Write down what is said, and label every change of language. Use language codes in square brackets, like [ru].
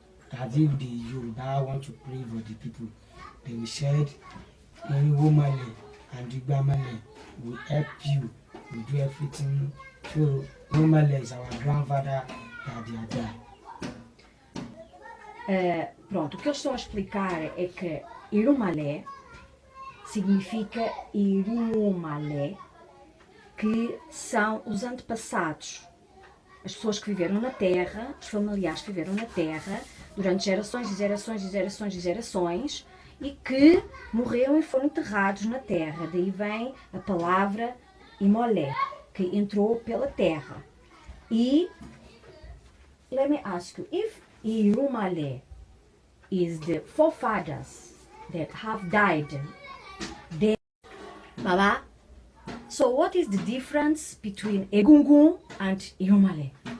[en] That if the Yoruba want to pray for the people, they will said Irumale and Igbamale will help you. We do everything. So Irumale is our grandfather that they are there. [pt] Pronto, o que eu estou a explicar é que Irumale significa Irumale, que são os antepassados, as pessoas que viveram na Terra, os familiares que viveram na Terra durante gerações e gerações e gerações e gerações e que morreram e foram enterrados na Terra. Daí vem a palavra Imolé, que entrou pela Terra. [en] E let me ask you, if Irumale is the forefathers that have died, then Baba, so what is the difference between Egungun and Irumale?